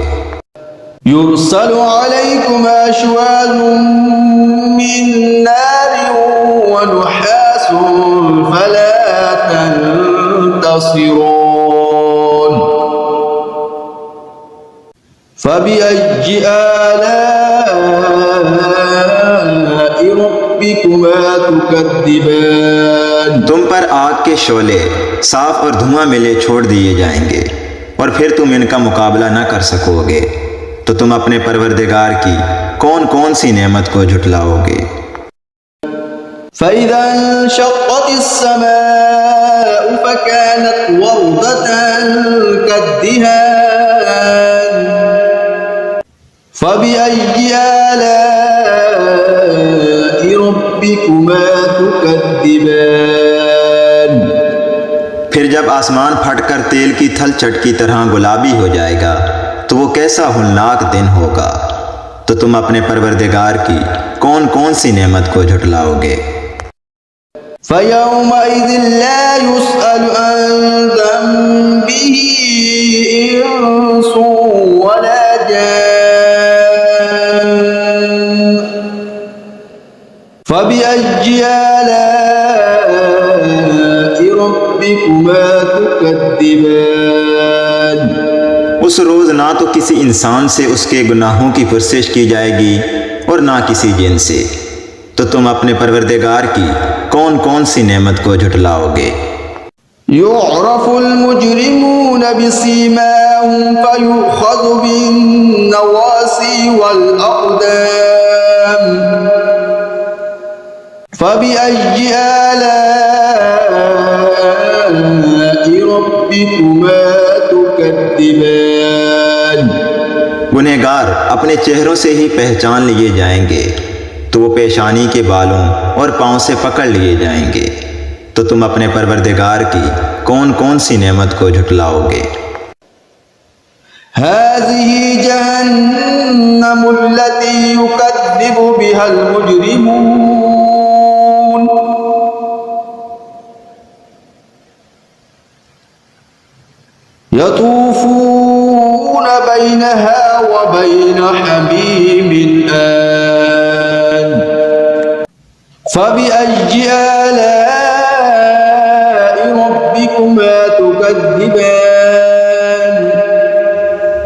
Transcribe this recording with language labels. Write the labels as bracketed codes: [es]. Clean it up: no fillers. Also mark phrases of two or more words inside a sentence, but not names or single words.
[ar] يرسل عليكم شواظ من نار ونحاس فلا تنتصرون فبأي آلاء ربكما تكذبان. [hi] तुम पर आग के शोले साफ और धुआं मिले छोड़ दिए जाएंगे, और फिर तुम इनका मुकाबला न कर सकोगे। तो तुम अपने परवरदिगार की कौन कौन सी नेमत को झुटलाओगे। [ar] فإذا انشقت السماء فكانت وردة كالدهان فبأي آلاء ربكما تكذبان. [hi] फिर जब आसमान फटकर तेल की थल चट की तरह गुलाबी हो जाएगा तो वो कैसा होलनाक दिन होगा। तो तुम अपने परवरदिगार की कौन कौन सी नेमत को झुटलाओगे। [ar] فيومئذ لا يسأل عن ذنبه إنس ولا جان فبأي آلاء ربكما تكذبان. [hi] उस रोज़ ना तो किसी इंसान से उसके गुनाहों की पुरसिश की जाएगी और ना किसी जिन से। तो तुम अपने परवरदिगार की कौन कौन सी नेमत को झुटलाओगे। [ar] يعرف المجرمون بسيماهم فيؤخذ بالنواصي والأقدام فبأي آلاء ربكما تكذبان. [hi] गुनहगार अपने चेहरों से ही पहचान लिए जाएंगे, तो वो पेशानी के बालों और पाँव से पकड़ लिए जाएंगे। तो तुम अपने परवरदिगार की कौन कौन सी नेमत को झुटलाओगे। [ar] هذه جهنم التي يكذب بها المجرمون يطوفون بينها وبين حميم آن فبأي آلاء ربكما تكذبان.